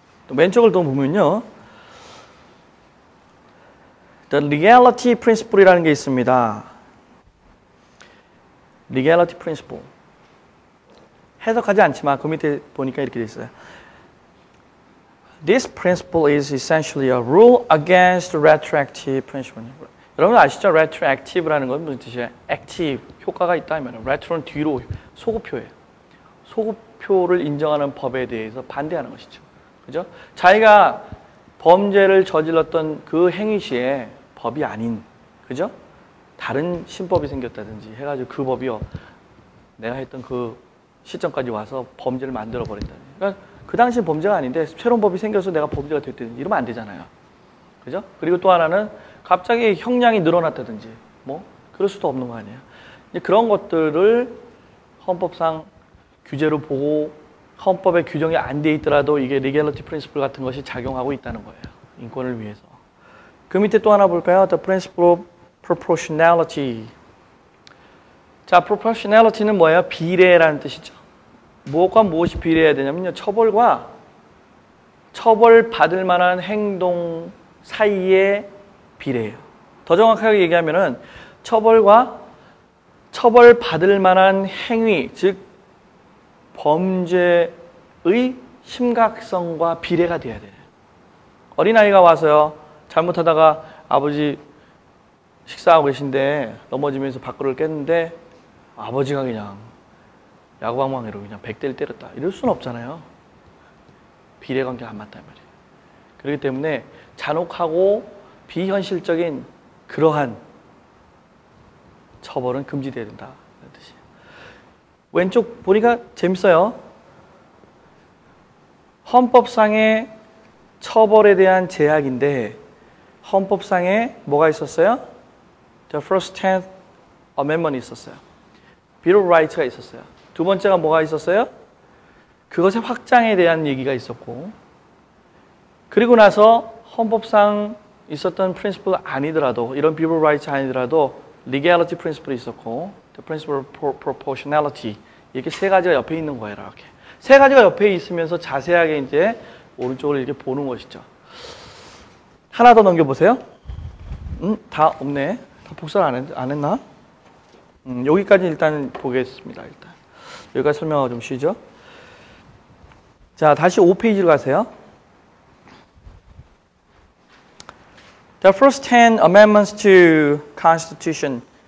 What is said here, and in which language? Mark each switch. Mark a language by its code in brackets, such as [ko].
[ko] 왼쪽을 또 보면요. The Legality Principle이라는 게 있습니다. [en] Legality Principle. [ko] 해석하지 않지만 그 밑에 보니까 이렇게 돼 있어요. [en] This principle is essentially a rule against retroactive punishment. [ko] 여러분 아시죠? retroactive라는 건 무슨 뜻이에요? active, 효과가 있다면 retro는 뒤로 소급표예요. 소급표를 인정하는 법에 대해서 반대하는 것이죠. 그죠? 자기가 범죄를 저질렀던 그 행위 시에 법이 아닌, 그죠? 다른 신법이 생겼다든지 해가지고 그 법이요. 내가 했던 그 시점까지 와서 범죄를 만들어 버린다. 그러니까 그 당시 범죄가 아닌데 새로운 법이 생겨서 내가 범죄가 됐다든지 이러면 안 되잖아요. 그죠? 그리고 또 하나는 갑자기 형량이 늘어났다든지 뭐 그럴 수도 없는 거 아니에요. 이제 그런 것들을 헌법상 규제로 보고 헌법에 규정이 안 돼 있더라도 이게 legality principle 같은 것이 작용하고 있다는 거예요. 인권을 위해서. 그 밑에 또 하나 볼까요? [en] The principle of proportionality. [ko] 자, proportionality는 뭐예요? 비례라는 뜻이죠. 무엇과 무엇이 비례해야 되냐면요. 처벌과 처벌받을 만한 행동 사이의 비례예요. 더 정확하게 얘기하면은 처벌과 처벌받을 만한 행위, 즉 범죄의 심각성과 비례가 돼야 돼요. 어린아이가 와서요. 잘못하다가 아버지 식사하고 계신데 넘어지면서 밥그릇을 깼는데 아버지가 그냥 야구방망이로 그냥 100대를 때렸다. 이럴 수는 없잖아요. 비례관계가 안 맞단 말이에요. 그렇기 때문에 잔혹하고 비현실적인 그러한 처벌은 금지돼야 된다. 그런 뜻이에요. 왼쪽 보니까 재밌어요. 헌법상의 처벌에 대한 제약인데 헌법상에 뭐가 있었어요? [en] The First 10th Amendment이 [ko] 있었어요. [en] Bill of Rights가 있었어요. [ko] 두 번째가 뭐가 있었어요? 그것의 확장에 대한 얘기가 있었고 그리고 나서 헌법상 있었던 프린시플 아니더라도 이런 Bill of Rights 아니더라도 Legality Principle이 있었고 The Principle of Proportionality 이렇게 세 가지가 옆에 있는 거예요. 이렇게 세 가지가 옆에 있으면서 자세하게 이제 오른쪽을 이렇게 보는 것이죠. 하나 더 넘겨보세요. 다 없네. 다 복사를 안 했나? 여기까지 일단 보겠습니다. 일단 여기까지 설명하고 좀 쉬죠. 자, 다시 5페이지로 가세요. [en] The first 10 amendments to Constitution.